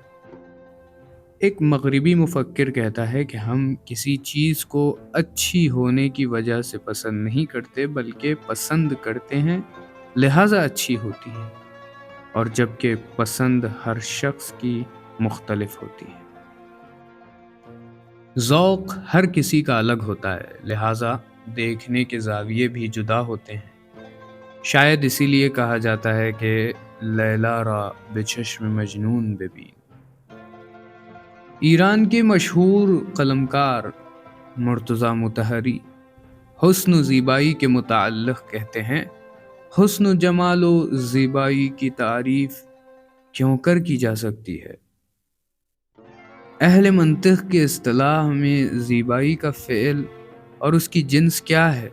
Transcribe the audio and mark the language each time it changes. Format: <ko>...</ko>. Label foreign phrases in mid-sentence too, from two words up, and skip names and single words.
<ur>ایک مغربی مفکر کہتا ہے کہ ہم کسی چیز کو اچھی ہونے کی وجہ سے پسند نہیں کرتے بلکہ پسند کرتے ہیں لہٰذا اچھی ہوتی ہے، اور جبکہ پسند ہر شخص کی مختلف ہوتی ہے۔ ذوق ہر کسی کا الگ ہوتا ہے، لہٰذا دیکھنے کے زاویے بھی جدا ہوتے ہیں۔ شاید اسی لیے کہا جاتا ہے کہ</ur> <fa>لیلی را به چشم مجنون ببین۔</fa> <ur>ایران کے مشہور قلمکار مرتضی مطہری حسن و زیبائی کے متعلق کہتے ہیں، حسن و جمال و زیبائی کی تعریف کیوں کر کی جا سکتی ہے؟ اہل منطق کی اصطلاح میں زیبائی کا فعل اور اس کی جنس کیا ہے؟</ur>